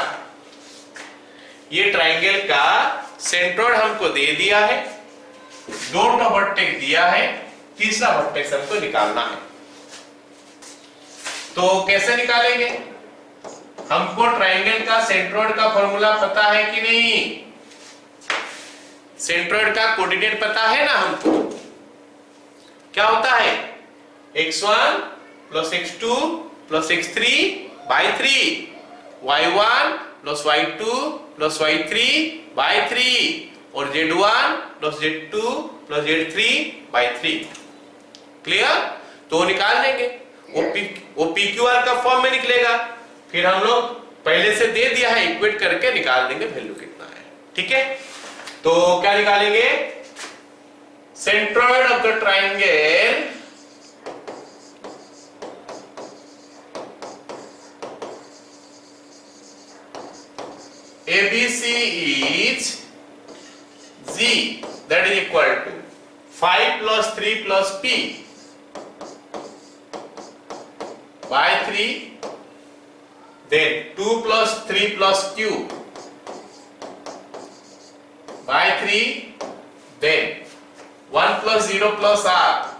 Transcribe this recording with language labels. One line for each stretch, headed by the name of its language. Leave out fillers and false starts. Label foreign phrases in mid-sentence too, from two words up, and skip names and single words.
Hindi: ये ट्रायंगल का सेंट्रोइड हमको दे दिया है, दो वर्टेक्स दिया है, तीसरा वर्टेक्स हमको निकालना है. तो कैसे निकालेंगे? हमको ट्रायंगल का सेंट्रोइड का फॉर्मूला पता है कि नहीं? सेंट्रोइड का कोऑर्डिनेट पता है ना हमको. क्या होता है?
English: x1 plus x2 plus x3 by 3, y1 plus y2 plus y3 by 3 और z1 plus z2 plus z3 by 3.
Hindi: क्लियर? तो निकाल देंगे. वो PQR का फॉर्म में निकलेगा. फिर हम लोग पहले से दे दिया है, इक्वेट करके निकाल देंगे वैल्यू कितना है. ठीक है? तो क्या निकालेंगे?
English: centroid of the triangle ABC is z that is equal to 5 plus 3 plus p by 3, then 2 plus 3 plus q by 3, then 1 plus 0 plus r